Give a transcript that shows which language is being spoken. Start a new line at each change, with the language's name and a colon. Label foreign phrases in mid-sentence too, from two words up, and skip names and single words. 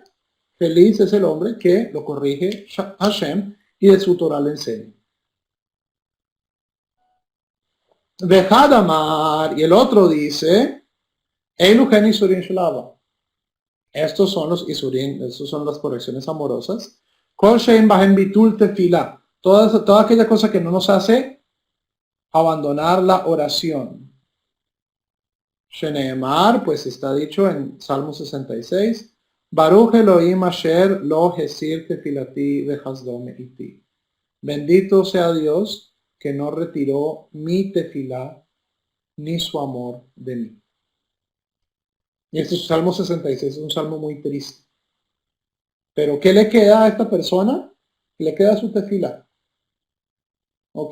Spanish: Feliz es el hombre que lo corrige Hashem y de su Torah le enseña. Vejadamar, y el otro dice,
Hebrew: אלו הן יסורים של אהבה.
Spanish: Estos son los Isurim, estos son las correcciones amorosas.
Hebrew: כל שאין בהם ביטול תפילה.
Spanish: Toda aquella cosa que no nos hace abandonar la oración. Sheneemar, pues está dicho en Salmo 66.
Hebrew: ברוך אלהים אשר לא הסיר תפלתי וחסדו מאתי.
Spanish: Bendito sea Dios que no retiró mi tefilá ni su amor de mí. Y este es Salmo 66, es un salmo muy triste. Pero ¿qué le queda a esta persona? Le queda su tefilá. ¿Ok?